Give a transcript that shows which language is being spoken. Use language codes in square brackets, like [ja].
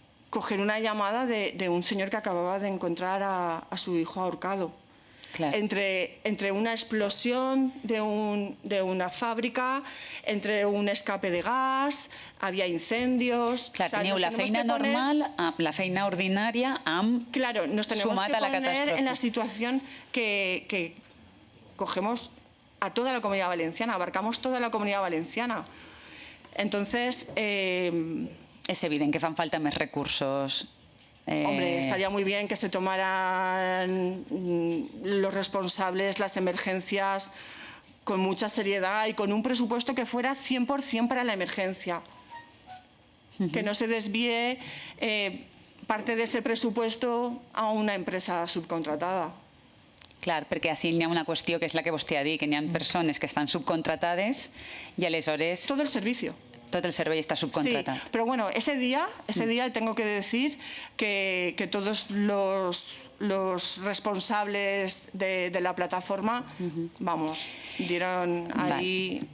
[es] coger una llamada de un señor que acababa de encontrar a su hijo ahorcado. Claro. Entre una explosión de una fábrica, entre un escape de gas, había incendios... [ca] Clar, teniu la feina normal, la feina ordinària amb [es] claro, nos tenemos que poner en la situación que cogemos a toda la Comunidad Valenciana, abarcamos toda la Comunidad Valenciana. Entonces... [ca] és evident que fan falta més recursos. [es] Hombre, estaría muy bien que se tomaran los responsables las emergencias con mucha seriedad y con un presupuesto que fuera 100% para la emergencia. Que no se desvíe parte de ese presupuesto a una empresa subcontratada. [ca] Clar, perquè així hi ha una qüestió que és la que vostè ha dit, que hi ha persones que estan subcontratades i aleshores... [es] Todo el servicio. [ca] Tot el servei està subcontratat. [es] Sí, pero bueno, ese día tengo que decir que todos los responsables de la plataforma, vamos, dieron ahí...